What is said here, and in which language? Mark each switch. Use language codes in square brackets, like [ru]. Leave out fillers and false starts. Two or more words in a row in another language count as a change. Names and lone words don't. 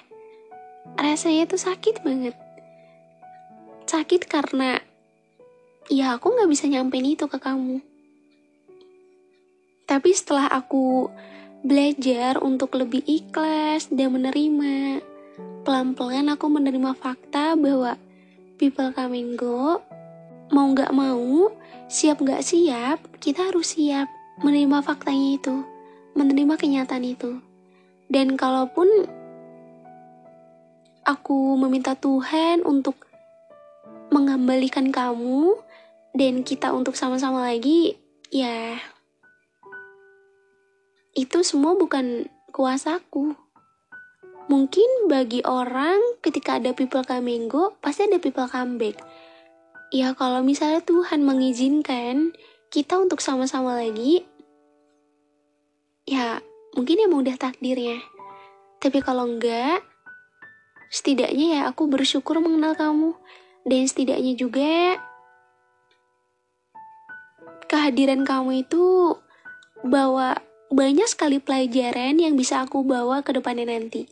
[id] Rasanya tuh sakit banget. Sakit karena ya aku gak bisa nyampein itu ke kamu. Tapi setelah aku belajar untuk lebih ikhlas dan menerima, pelan-pelan aku menerima fakta bahwa [en] people come and go. [id] Mau gak mau, siap gak siap, kita harus siap menerima faktanya itu, menerima kenyataan itu. Dan kalaupun aku meminta Tuhan untuk mengembalikan kamu dan kita untuk sama-sama lagi, ya itu semua bukan kuasaku. Mungkin bagi orang ketika ada [en] people come and go, [id] pasti ada [en] people come back. [id] Ya kalau misalnya Tuhan mengizinkan kita untuk sama-sama lagi, ya mungkin emang udah takdirnya. Tapi kalau enggak, setidaknya ya aku bersyukur mengenal kamu. Dan setidaknya juga kehadiran kamu itu bawa banyak sekali pelajaran yang bisa aku bawa ke depannya nanti.